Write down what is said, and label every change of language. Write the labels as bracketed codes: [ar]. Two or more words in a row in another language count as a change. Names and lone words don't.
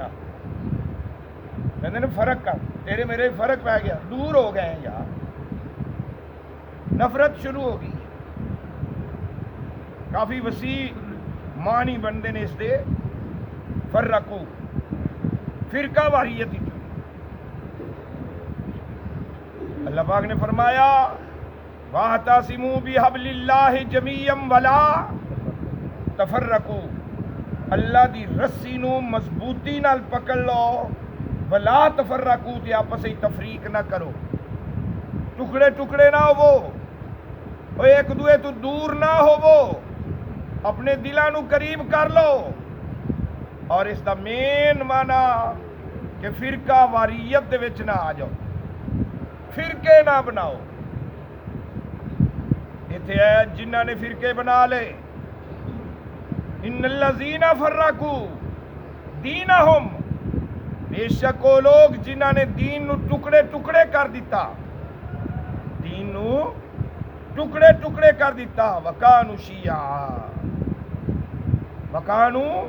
[ur] کہتے ہیں فرق کر، تیرے میرے فرق پہ گیا، دور ہو گئے ہیں یار، نفرت شروع ہو گئی۔ [pa] کافی وسیع معنی بندے نے اس دے فرقو، فرقہ واریت۔ [ur] اللہ پاک نے فرمایا [ar] وَاعْتَصِمُوا بِحَبْلِ اللَّهِ جَمِيعًا وَلَا تَفَرَّقُوا، [pa] اللہ دی رسی نو مضبوطی نال پکڑ لو، [ar] وَلَا تَفَرَّقُوا، [pa] تے آپس ہی تفریق نہ کرو، ٹکڑے ٹکڑے نہ ہوو، ایک دوے تو دور نہ ہوو، اپنے دلاں نو قریب کر لو۔ اور اس دا مین معنی کہ فرقہ واریت دے وچ نہ آ جاؤ، فرقے نہ بناؤ۔ ایتھے ہے جنہاں نے فرقے بنا لے، [ar] ان الذین فرقوا دینہم، [pa] بے شک وہ لوگ جنہاں نے دین نو ٹکڑے ٹکڑے کر دیتا، دین نو ٹکڑے ٹکڑے کر دیتا، [ar] وکانو شیعا، وکانو